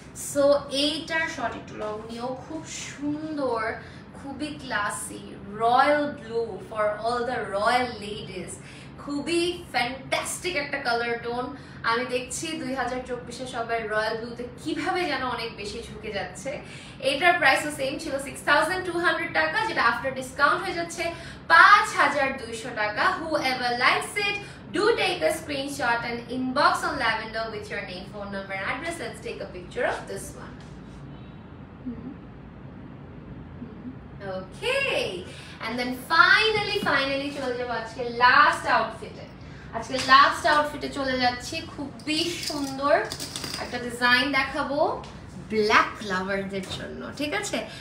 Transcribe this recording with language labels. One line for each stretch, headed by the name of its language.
Bangla: So এইটার short একটু long নিয়েও খুব সুন্দর, খুবই classy,
English: royal blue for all the royal ladies,
Bangla: খুবই ফ্যান্টাস্টিক একটা কালার টোন। আমি দেখছি 2024-এ সবাই রয়্যাল ব্লুতে কিভাবে যেন অনেক বেশি ঝুঁকে যাচ্ছে। এটার প্রাইসও সেম ছিল 6200 টাকা, যেটা আফটার ডিসকাউন্ট হয়ে যাচ্ছে 5200 টাকা।
English: Whoever likes it, do take a screenshot and inbox on Lavender with your name, phone number and address. Let's take a picture of this one. Okay, and then finally
Bangla: চলে যাব আজকে last আউটফিটে। আজকে last আউটফিটে চলে যাচ্ছি, খুবই সুন্দর একটা design দেখাবো ব্ল্যাক লাভারদের জন্য, ঠিক আছে?